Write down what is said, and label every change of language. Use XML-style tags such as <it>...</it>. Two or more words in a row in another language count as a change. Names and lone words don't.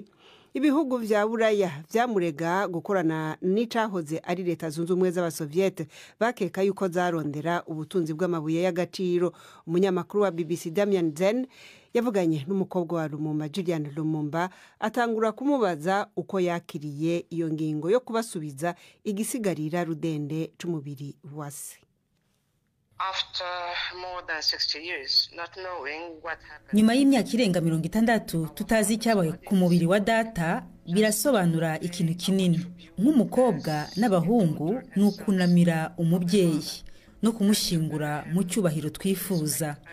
<rn>Ibihugu vya Buraya vyamurega gukorana n'icahoze ari leta zunze ubumwe z'Abasoviyete bakeka yuko zarondera ubutunzi bw'amabuye y'agaciro. Umunyamakuru wa BBC Damien Zen yavuganye n'umukobwa wa Lumumba Julian Lumumba atangura kumubaza uko yakiriye iyo ngingo yo kubasubiza igisigarira rudende c'umubiri wase.</rn> <rw>Nyuma y'imyaka irenga 60 tutazi icyabaye ku mubiri wa data birasobanura ikintu kinini. Nk'umukobwa n'abahungu nukunamira umubyeyi no kumushingura mu cyubahiro twifuza.</rw>